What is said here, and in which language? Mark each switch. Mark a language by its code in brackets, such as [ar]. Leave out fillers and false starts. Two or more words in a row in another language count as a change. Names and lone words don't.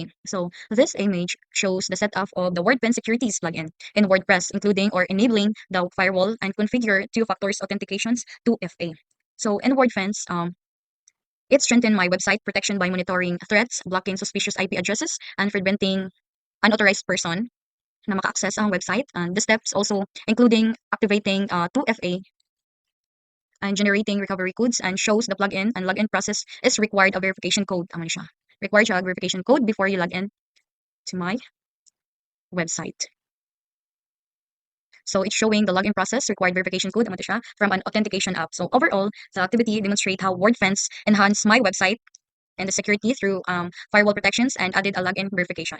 [en] So this image shows the setup of the WordFence securities plugin in WordPress, including or enabling the firewall and configure two-factor authentications 2FA. So in WordFence, it strengthened my website protection by monitoring threats, blocking suspicious IP addresses, and preventing unauthorized person [hil] na maka-access ang [en] website. And the steps also including activating 2FA and generating recovery codes, and shows the plugin and login process is required a verification code. [hil] Amo ni siya. [en] Required siya verification code before you log in to my website. So it's showing the login process, required verification code, [hil] amo to siya, [en] from an authentication app. So overall, the activity demonstrate how WordFence enhanced my website and the security through firewall protections and added a login verification.